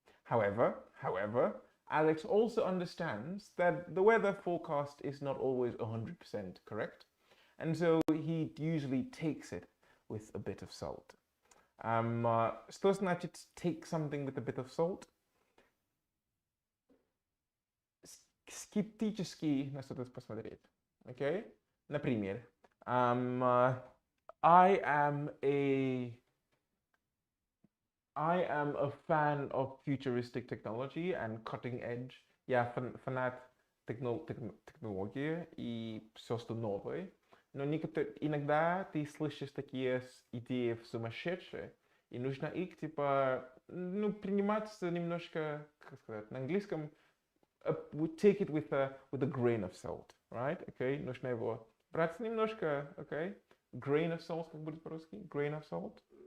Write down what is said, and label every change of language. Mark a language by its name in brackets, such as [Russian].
[English] However, Alex also understands that the weather forecast is not always 100% correct, and so he usually takes it with a bit of salt. [Russian] Что значит take something with a bit of salt? Скептически на что-то посмотреть. [English] Okay? Например, I am a fan of futuristic technology and cutting edge. [Russian] Я фанат технологии и все, что новое. Но иногда ты слышишь такие идеи сумасшедшие, и нужно их, принимать немножко, как сказать, на английском, take it with a grain of salt, right? [English] Okay? [Russian] Нужно его брать немножко, okay? Grain of salt, как будет по-русски? Grain of salt?